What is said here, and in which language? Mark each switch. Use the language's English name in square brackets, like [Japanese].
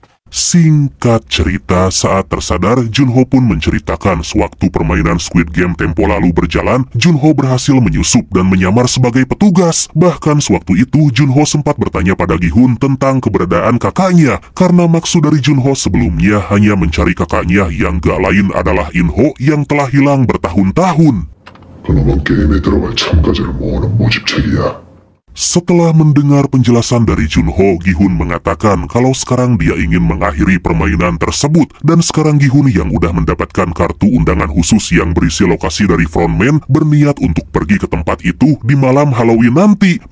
[Indonesian] Singkat cerita, saat tersadar, Junho pun menceritakan sewaktu permainan Squid Game tempo lalu berjalan, Junho berhasil menyusup dan menyamar sebagai petugas. Bahkan sewaktu itu, Junho sempat bertanya pada Gi-hun tentang keberadaan kakaknya, karena maksud dari Junho sebelumnya hanya mencari kakaknya yang gak lain adalah In-ho yang telah hilang bertahun-tahun. [Korean] 그놈은 게임에 들어갈 참가자를 모으는 모집책이야. [Indonesian] Setelah mendengar penjelasan dari Junho, Gi-hun mengatakan kalau sekarang dia ingin mengakhiri permainan tersebut, dan sekarang Gi-hun yang udah mendapatkan kartu undangan khusus yang berisi lokasi dari frontman berniat untuk pergi ke tempat itu di malam Halloween nanti.